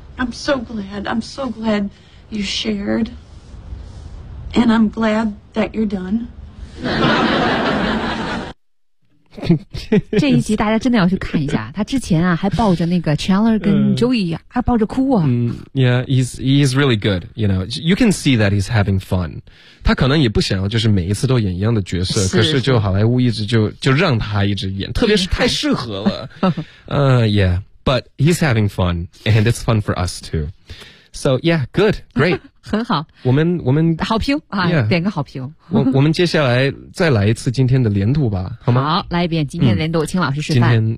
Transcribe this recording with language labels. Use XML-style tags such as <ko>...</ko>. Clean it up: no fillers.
<en>I'm so glad. I'm so glad you shared. And I'm glad that you're done.</en> <zh>这一集大家真的要去看一下，他之前啊还抱着那个 Chandler 跟 Joey 还抱着哭啊。</zh> <en>Yeah, he's really good. You know, you can see that he's having fun.</en> <zh>他可能也不想要就是每一次都演一样的角色，可是就好莱坞一直就让他一直演，特别是太适合了。</zh> <en>Yeah, but he's having fun, and it's fun for us too. So yeah, good, great.</en> <zh>很好，我们好评啊，</zh> <en>yeah,</en> <zh>点个好评。我们接下来再来一次今天的连读吧，好吗？好，来一遍今天的连读，请老师示范。</zh>